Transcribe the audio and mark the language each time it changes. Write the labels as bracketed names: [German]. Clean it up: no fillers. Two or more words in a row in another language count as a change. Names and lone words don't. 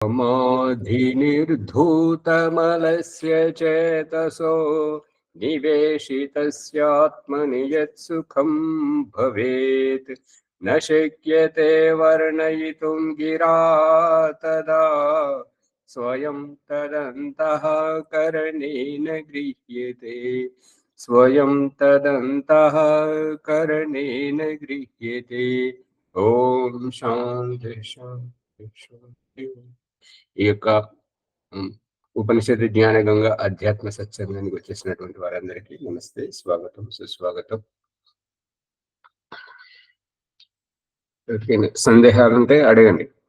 [Sanskrit] समाधिनिर्धूतमलस्य चेतसो निवेशितस्यात्मनि यत्सुखं भवेत् न शक्यते वर्णयितुं गिरा तदा स्वयं तदन्तःकरणेन गृह्यते स्वयं तदन्तःकरणेन गृह्यते। ఓం శాంతి శాంతి శాంతి। [Telugu] ఈ యొక్క ఉపనిషత్తు జ్ఞాన గంగ అధ్యాత్మ సత్సంగానికి వచ్చేసినటువంటి వారందరికీ నమస్తే, స్వాగతం, సుస్వాగతం. సందేహాలుంటే అడగండి.